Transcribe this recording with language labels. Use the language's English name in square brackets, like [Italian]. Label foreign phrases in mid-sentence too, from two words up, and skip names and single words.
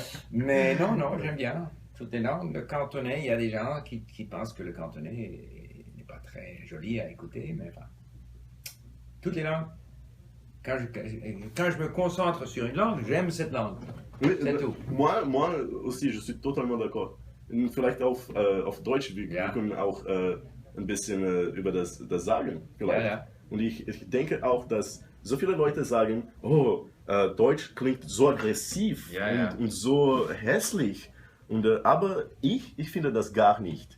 [French] Mais non, j'aime bien toutes les langues. Le cantonais, il y a des gens qui pensent que le cantonais n'est pas très joli à écouter, mais enfin, toutes les langues. Quand je me concentre sur une langue, j'aime cette langue. Oui, C'est tout. moi aussi, je suis totalement d'accord. [German] Und vielleicht auf Deutsch, wir Ja. können auch ein bisschen über das sagen. Vielleicht. Ja. Und ich denke auch, dass so viele Leute sagen, oh, Deutsch klingt so aggressiv Ja. und so hässlich. Aber ich finde das gar nicht.